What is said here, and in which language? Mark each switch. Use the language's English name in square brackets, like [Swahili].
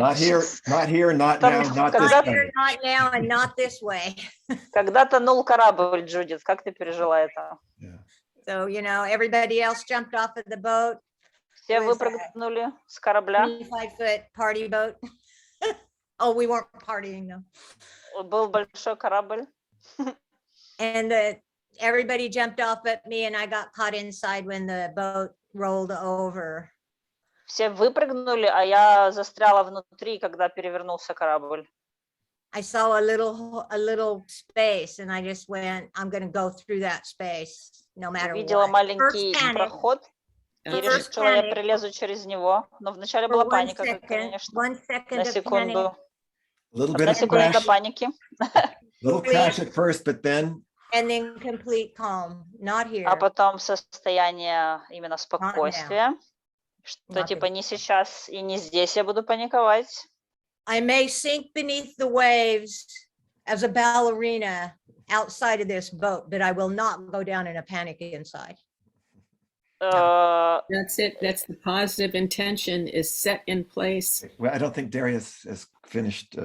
[English] Not here, not now, not this way. Not now and not this way. [Russian] Когда тонул корабль, Джудит, как ты пережила это? [English] So, everybody else jumped off of the boat. [Russian] Все выпрыгнули с корабля. [English] 25-foot party boat. Oh, we weren't partying though. [Russian] Был большой корабль. [English] And everybody jumped off at me and I got caught inside when the boat rolled over. [Russian] Все выпрыгнули, а я застряла внутри, когда перевернулся корабль. [English] I saw a little space and I just went, I'm going to go through that space no matter what. [Russian] Видела маленький проход и решила, я прилезу через него. Но вначале была паника, конечно. На секунду. Одна секунда до паники. [English] Little crash at first, but then. And then complete calm, not here. [Russian] А потом состояние именно спокойствия, что типа не сейчас и не здесь я буду паниковать. [English] I may sink beneath the waves as a ballerina outside of this boat, but I will not go down in a panic inside. That's it. That's the positive intention is set in place. Well, I don't think Darius has finished.